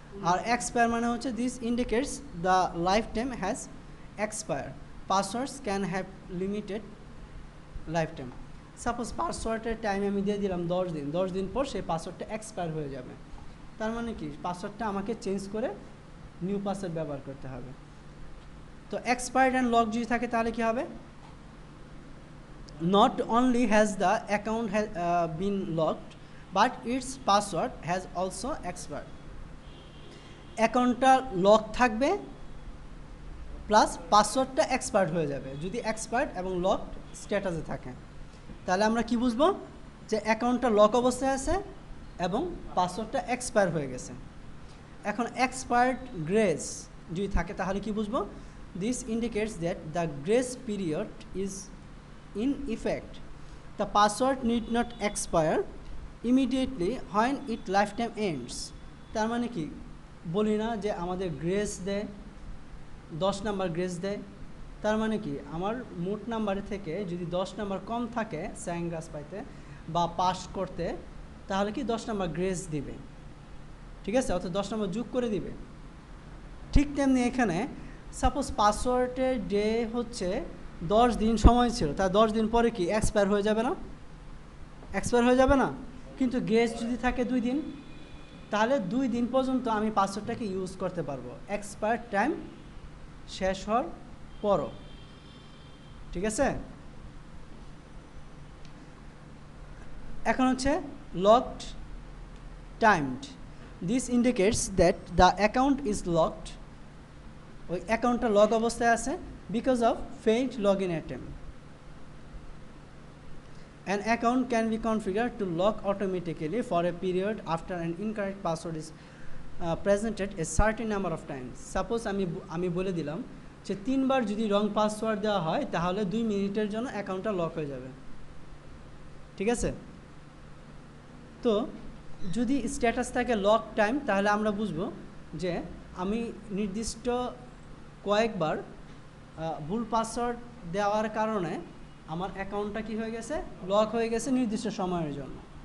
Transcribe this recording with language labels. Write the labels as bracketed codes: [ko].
[bn] আর expire মানে হচ্ছে [en] This indicates the life time has expire, passwords can have limited life time. [bn] Suppose পাসওয়ার্ডের time আমি দিয়ে দিলাম 10 দিন, 10 দিন পর সেই পাসওয়ার্ডটা এক্সপায়ার হয়ে যাবে। তার মানে কি, পাসওয়ার্ডটা আমাকে চেঞ্জ করে নিউ পাসওয়ার্ড ব্যবহার করতে হবে। তো এক্সপায়ার্ড অ্যান্ড লক যদি থাকে তাহলে কি হবে, [en] not only has the account been locked but its password has also expired. [bn] অ্যাকাউন্টটা লক থাকবে প্লাস পাসওয়ার্ডটা এক্সপায়ার্ড হয়ে যাবে যদি এক্সপায়ার্ড এবং লক স্ট্যাটাসে থাকে। তাহলে আমরা কি বুঝবো, যে অ্যাকাউন্টটা লক অবস্থায় আছে এবং পাসওয়ার্ডটা এক্সপায়ার হয়ে গেছে। এখন এক্সপায়ার্ড গ্রেস যদি থাকে তাহলে কি বুঝবো, [en] this indicates that the grace period is in effect. The password need not expire immediately when it life time ends. [bn] তার মানে কি, বলি না যে আমাদের গ্রেস দেয় 10 নাম্বার গ্রেস দেয়, তার মানে কি আমার মোট নাম্বারের থেকে যদি 10 নাম্বার কম থাকে স্যাঙ্গাস পাইতে বা পাস করতে, তাহলে কি 10 নাম্বার গ্রেস দিবে, ঠিক আছে, অর্থাৎ 10 নাম্বার যোগ করে দিবে। ঠিক তেমনি এখানে সাপোজ পাসওয়ার্ডের ডে হচ্ছে 10 দিন সময় ছিল, তার 10 দিন পরে কি এক্সপায়ার হয়ে যাবে না? এক্সপায়ার হয়ে যাবে না? কিন্তু গ্রেস যদি থাকে 2 দিন, তাহলে 2 দিন পর্যন্ত আমি পাসওয়ার্ডটাকে ইউজ করতে পারবো, এক্সপায়ার টাইম শেষ হওয়ার পরও, ঠিক আছে। এখন হচ্ছে locked timed, [en] this indicates that the account is locked, [bn] ওই অ্যাকাউন্টটা লক অবস্থায় আছে [en] Because of failed log in attempt. An account can be configured to lock automatically for a period after an incorrect password is presented a certain number of times. [bn] Suppose আমি বলে দিলাম যে 3 বার যদি রং password দেওয়া হয় তাহলে 2 মিনিটের জন্য অ্যাকাউন্টটা লক হয়ে যাবে, ঠিক আছে। তো যদি স্ট্যাটাস থাকে লক টাইম, তাহলে আমরা বুঝবো যে আমি নির্দিষ্ট কয়েকবার ভুল পাসওয়ার্ড দেওয়ার কারণে আমার অ্যাকাউন্টটা কি হয়ে গেছে, লক হয়ে গেছে নির্দিষ্ট সময়ের জন্য।